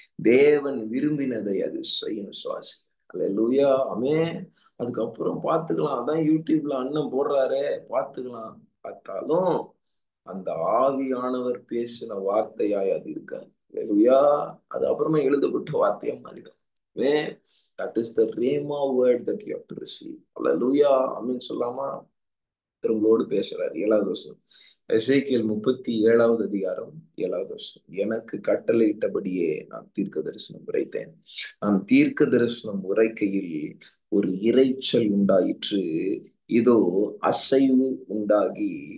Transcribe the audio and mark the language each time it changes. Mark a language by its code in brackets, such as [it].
[ta] தேவன் விரும்பினதை அது செய்யும். சுவாசி. அல்லேலூயா. ஆமென். அதுக்கப்புறம் பார்த்துக்கலாம், அதான் யூடியூப்ல அண்ணன் போடுறாரே பார்த்துக்கலாம். பார்த்தாலும் அந்த ஆவியானவர் பேசின வார்த்தையாய் அது இருக்காது. அல்லேலூயா. அது அப்புறமா எழுதப்பட்ட வார்த்தையா மாறிடும். [en] That is the rhema word that you have to receive. [ta] அல்லேலூயா. ஆமென் சொல்லாமா? உங்களோடு பேசுறார். 7வது வசனம், எசேக்கியேல் 37வது அதிகாரம் 7வது வசனம். எனக்கு கட்டளையிட்டபடியே நான் தீர்க்க தரிசனம் உரைத்தேன். நான் தீர்க்க தரிசனம் உரைக்கையில் ஒரு இரைச்சல் உண்டாயிற்று, இதோ அசைவு உண்டாகி